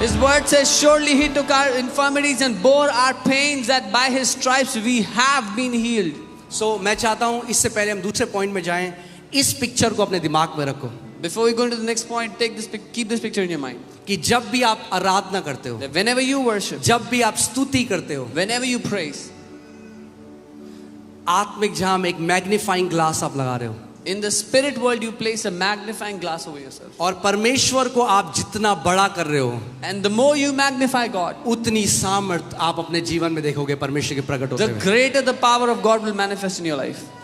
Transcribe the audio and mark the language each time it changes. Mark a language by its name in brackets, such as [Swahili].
[English] His word says, surely He took our infirmities and bore our pains, that by His stripes we have been healed. [Hindi] सो मैं चाहता हूं इससे पहले हम दूसरे पॉइंट में जाएं, इस पिक्चर को अपने दिमाग में रखो [English] Before we go into the next point, keep this picture in your mind. [Hindi] कि जब भी आप आराधना करते हो, [English] That whenever you worship, [Hindi] जब भी आप स्तुति करते हो, [English] whenever you praise, [Hindi] आत्मिक जहां में एक मैग्नीफाइंग ग्लास आप लगा रहे हो, [English] in the spirit world you place a magnifying glass over yourself. [Hindi] और परमेश्वर को आप जितना बड़ा कर रहे हो, [English] And the more you magnify God, [Hindi] उतनी सामर्थ आप अपने जीवन में देखोगे परमेश्वर के प्रकट होते [English] the [Hindi] हुए. [English] greater the power of God will manifest in your life.